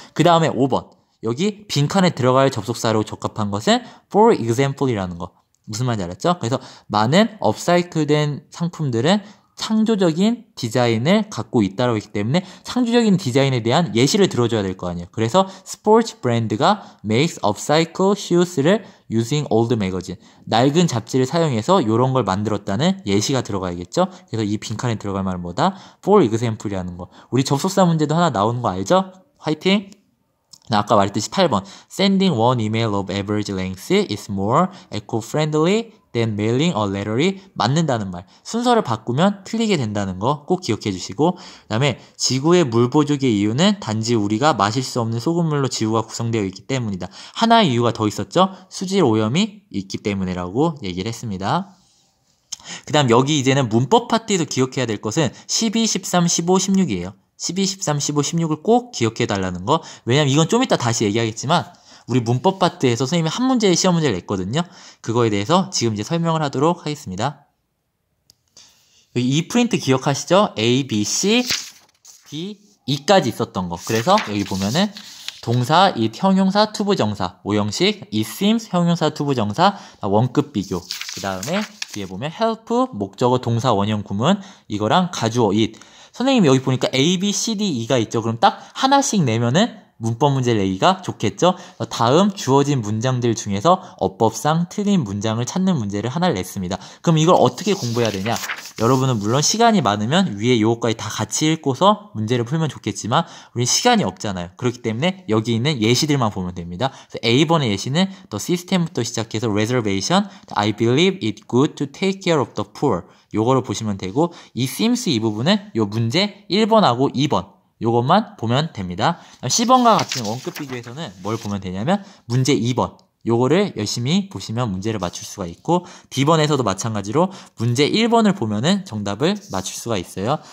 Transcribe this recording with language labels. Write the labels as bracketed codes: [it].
[ko] 그 다음에 5번 여기 빈칸에 들어갈 접속사로 적합한 것은 for example이라는 거. 무슨 말인지 알았죠? 그래서 많은 업사이클된 상품들은 창조적인 디자인을 갖고 있다고 했기 때문에 창조적인 디자인에 대한 예시를 들어줘야 될 거 아니에요. 그래서 스포츠 브랜드가 [en] makes upcycle shoes [ko] 를 [en] using old magazine. [ko] 낡은 잡지를 사용해서 이런 걸 만들었다는 예시가 들어가야겠죠. 그래서 이 빈칸에 들어갈 말은 뭐다? for example이라는 거. 우리 접속사 문제도 하나 나오는 거 알죠? 화이팅! 아까 말했듯이 8번 [en] Sending one email of average length is more eco-friendly than mailing a letter이 [ko] 맞는다는 말. 순서를 바꾸면 틀리게 된다는 거 꼭 기억해 주시고 그 다음에 지구의 물 부족의 이유는 단지 우리가 마실 수 없는 소금물로 지구가 구성되어 있기 때문이다. 하나의 이유가 더 있었죠. 수질 오염이 있기 때문이라고 얘기를 했습니다. 그 다음 여기 이제는 문법 파트에서 기억해야 될 것은 12, 13, 15, 16이에요. 12, 13, 15, 16을 꼭 기억해 달라는 거. 왜냐면 이건 좀 이따 다시 얘기하겠지만 우리 문법 파트에서 선생님이 한 문제의 시험 문제를 냈거든요. 그거에 대해서 지금 이제 설명을 하도록 하겠습니다. 이 프린트 기억하시죠? A, B, C, D, E까지 있었던 거. 그래서 여기 보면은 동사, it, 형용사, 투부정사, 오형식, it seems, 형용사, 투부정사, 원급 비교. 그 다음에 뒤에 보면 help, 목적어, 동사, 원형, 구문, 이거랑 가주어, it. 선생님이 여기 보니까 A, B, C, D, E가 있죠. 그럼 딱 하나씩 내면은 문법 문제를 내기가 좋겠죠. 다음 주어진 문장들 중에서 어법상 틀린 문장을 찾는 문제를 하나를 냈습니다. 그럼 이걸 어떻게 공부해야 되냐? 여러분은 물론 시간이 많으면 위에 요거까지 다 같이 읽고서 문제를 풀면 좋겠지만 우리 시간이 없잖아요. 그렇기 때문에 여기 있는 예시들만 보면 됩니다. 그래서 A번의 예시는 [en] The system부터 [ko] 시작해서 [en] reservation, I believe it good to take care of the poor. [ko] 요거를 보시면 되고 이 seems 이 부분은 요 문제 1번하고 2번 요것만 보면 됩니다. 10번과 같은 원급 비교에서는 뭘 보면 되냐면 문제 2번 요거를 열심히 보시면 문제를 맞출 수가 있고 D번에서도 마찬가지로 문제 1번을 보면은 정답을 맞출 수가 있어요.